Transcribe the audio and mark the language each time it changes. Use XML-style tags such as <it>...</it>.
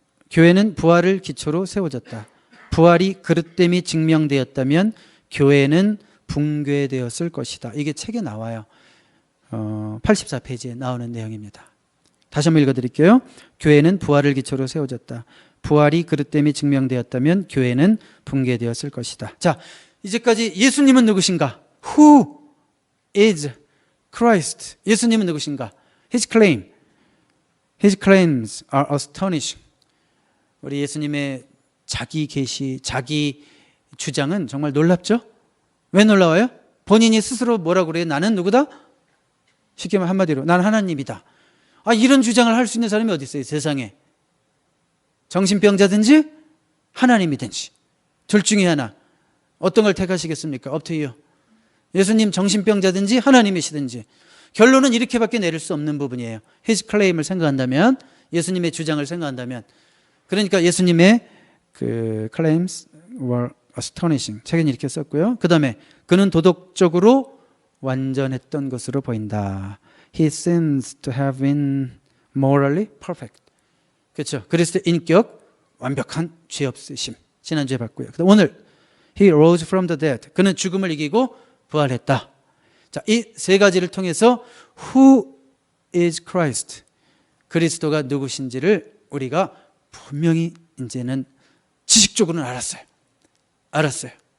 <ko>교회는 부활을 기초로 세워졌다. 부활이 그릇됨이 증명되었다면 교회는 붕괴되었을 것이다. 이게 책에 나와요. 84페이지에 나오는 내용입니다. 다시 한번 읽어드릴게요. 교회는 부활을 기초로 세워졌다. 부활이 그릇됨이 증명되었다면 교회는 붕괴되었을 것이다. 자, 이제까지 예수님은 누구신가?</ko> <en>Who is Christ?</en> <ko>예수님은 누구신가?</ko> <en>His claims are astonishing.</en> <ko>우리 예수님의 자기 계시, 자기 주장은 정말 놀랍죠? 왜 놀라워요? 본인이 스스로 뭐라고 그래요? 나는 누구다? 쉽게 말하면 한마디로 나는 하나님이다. 이런 주장을 할 수 있는 사람이 어디 있어요, 세상에? 정신병자든지 하나님이든지 둘 중에 하나. 어떤 걸 택하시겠습니까?</ko> <en>Up to you.</en> <ko>예수님 정신병자든지 하나님이시든지. 결론은 이렇게밖에 내릴 수 없는 부분이에요. His claim을 생각한다면, 예수님의 주장을 생각한다면. 그러니까 예수님의 그</ko> <en>claims were astonishing.</en> <ko>책은 이렇게 썼고요. 그 다음에 그는 도덕적으로 완전했던 것으로 보인다.</ko> <en>He seems to have been morally perfect.</en> <ko>그렇죠. 그리스도의 인격 완벽한 죄 없으심. 지난주에 봤고요. 오늘</ko> <en>He rose from the dead.</en> <ko>그는 죽음을 이기고 부활했다. 자, 이 3가지를 통해서</ko> <en>Who is Christ?</en> <ko>그리스도가 누구신지를 우리가 분명히 이제는 지식적으로는 알았어요.</ko>